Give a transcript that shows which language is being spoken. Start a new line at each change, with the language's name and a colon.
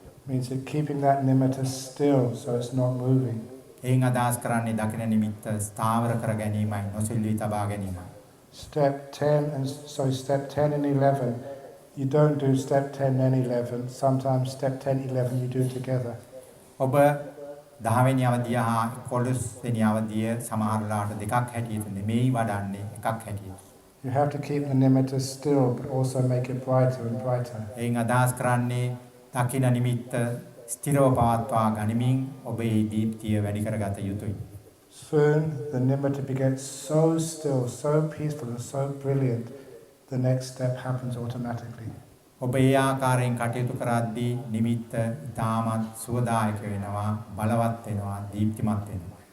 English: Means that keeping that nimitta still so it's not moving.
Sinhala: එයින් අදහස් කරන්නේ දකින නිමිත්ත ස්ථාවර කර ගැනීමයි, නොසිල්වි තබා ගැනීමයි.
English: Step 10 and 11, you don't do step 10 and 11. Sometimes step 10, 11 you do together.
Sinhala: ඔබ 10 වෙනි අවධිය හා 11 වෙනි අවධිය සමහරලාට දෙකක් හැටියට නෙමෙයි වඩන්නේ, එකක් හැටියට.
English: You have to keep the nimitta still but also make it brighter and brighter.
Sinhala: එයින් අදහස් කරන්නේ දකින නිමිත්ත ස්ථිරව පවත්වා ගනිමින් ඔබේ දීප්තිය වැඩි කරගත යුතුයි.
English: Soon the nimitta begins so still, so peaceful and so brilliant, the next step happens automatically.
Sinhala: ඔබ ඒ ආකාරයෙන් කටයුතු කරද්දී නිමිත්ත ඉතාමත් සුවදායක වෙනවා, බලවත් වෙනවා, දීප්තිමත් වෙනවා.